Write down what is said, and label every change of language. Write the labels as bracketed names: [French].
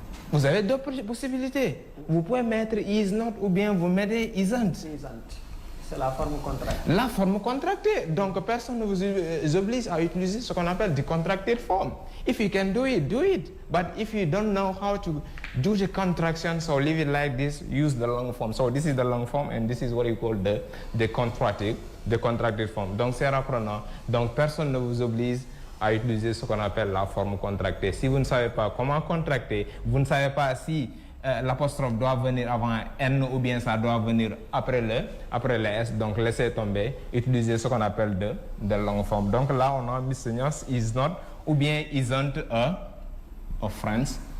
[French] Vous avez deux possibilités. Vous pouvez mettre is not ou bien vous mettez isn't. C'est la forme contractée. La forme contractée. Donc, personne ne vous oblige à utiliser ce qu'on appelle [English] the contracted form. If you can do it, do it. But if you don't know how to do the contraction, so leave it like this, use the long form. So this is the long form and this is what you call the contracted form. [French] Donc, c'est apprenant. Donc, personne ne vous oblige à utiliser ce qu'on appelle la forme contractée. Si vous ne savez pas comment contracter, vous ne savez pas si l'apostrophe doit venir avant N ou bien ça doit venir après le S, donc laissez tomber, utilisez ce qu'on appelle de long forme. Donc là, on a Mr. [English] Nyos is not [French] ou bien [English] isn't a French.